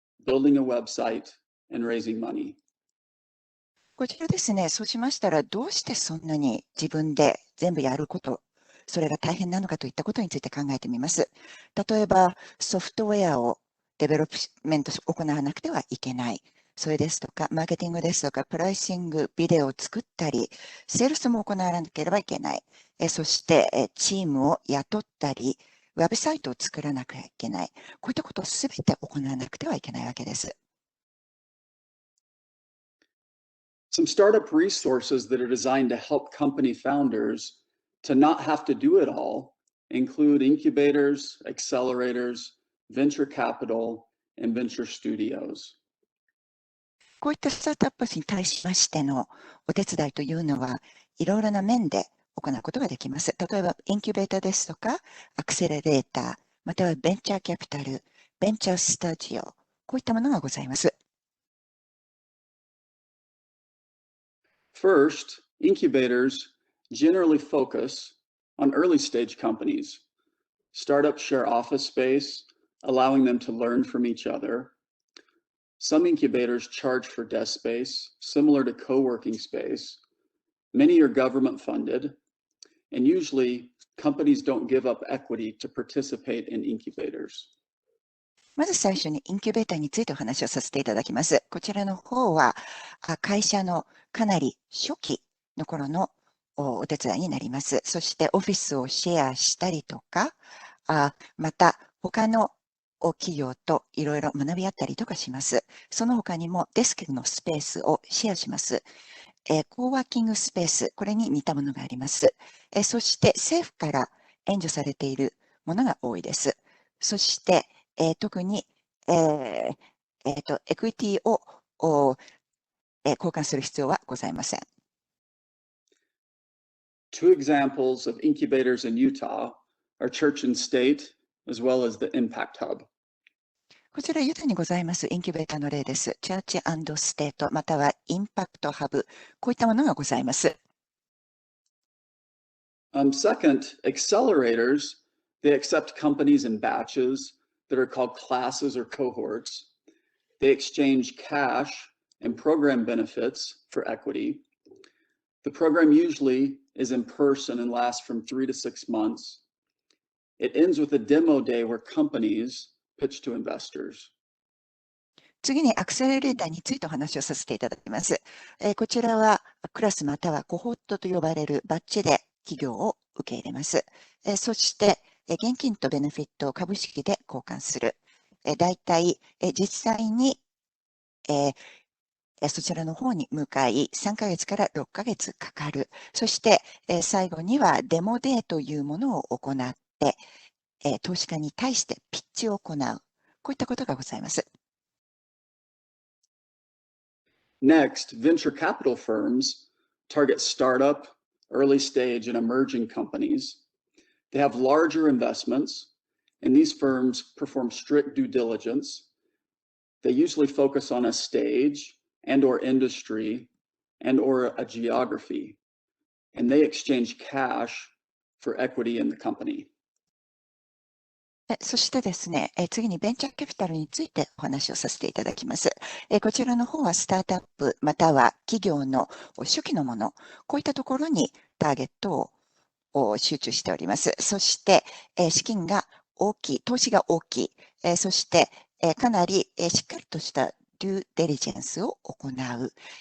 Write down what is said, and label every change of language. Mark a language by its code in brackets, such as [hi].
[en] building a website, and raising money. [ja] こちらですね、そうしましたら、どうしてそんなに自分で全部やること、それが大変なのかといったことについて考えてみます。例えば、ソフトウェアをデベロップメント行わなくてはいけない。それですとか、マーケティングですとか、プライシング、ビデオを作ったり、セールスも行わなければいけない。そして、チームを雇ったり、ウェブサイトを作らなきゃいけない。こういったことをすべて行わなくてはいけないわけです。 [en] Some startup resources that are designed to help company founders to not have to do it all include incubators, accelerators, venture capital, and venture studios. [ja] こういったスタートアップに対しましてのお手伝いというのは、いろいろな面で行うことができます。例えば、インキュベーターですとか、アクセラレーター、またはベンチャーキャピタル、ベンチャースタジオ、こういったものがございます。 [en] First, incubators generally focus on early stage companies. Startups share office space, allowing them to learn from each other. Some incubators charge for desk space, similar to co-working space. Many are government funded, and usually companies don't give up equity to participate in incubators. [ja] まず最初にインキュベーターについてお話をさせていただきます。こちらの方は会社のかなり初期の頃のお手伝いになります。そしてオフィスをシェアしたりとか、また他の企業といろいろ学び合ったりとかします。その他にもデスクのスペースをシェアします。コーワーキングスペース、これに似たものがあります。そして政府から援助されているものが多いです。そして特に、エクイティを交換する必要はございません。 [en] Two examples of incubators in Utah are Church and State, as well as the Impact Hub. [ja] こちらユタにございますインキュベーターの例です。チャーチ&ステート、またはインパクトハブ、こういったものがございます。 [en] Second, accelerators, they accept companies in batches that are called classes or cohorts. They exchange cash and program benefits for equity. The program usually is in person and lasts from 3 to 6 months. It ends with a demo day where companies pitch to investors. [ja] 次にアクセラレーターについてお話をさせていただきます。こちらはクラスまたはコホットと呼ばれるバッジで企業を受け入れます。そして現金とベネフィットを株式で交換する。だいたい実際にそちらの方に向かい3ヶ月から6ヶ月かかる。そして最後にはデモデーというものを行って、投資家に対してピッチを行う。こういったことがございます。 [en] Next, venture capital firms target startup, early stage, and emerging companies. They have larger investments, and these firms perform strict due diligence. They usually focus on a stage and or industry and or a geography, and they exchange cash for equity in the company. [ja] そしてですね、次にベンチャーキャピタルについてお話をさせていただきます。こちらの方はスタートアップまたは企業の初期のもの、こういったところにターゲットを集中しております。そして、資金が大きい、投資が大きい、そして、かなりしっかりとしたデューデリジェンスを行う。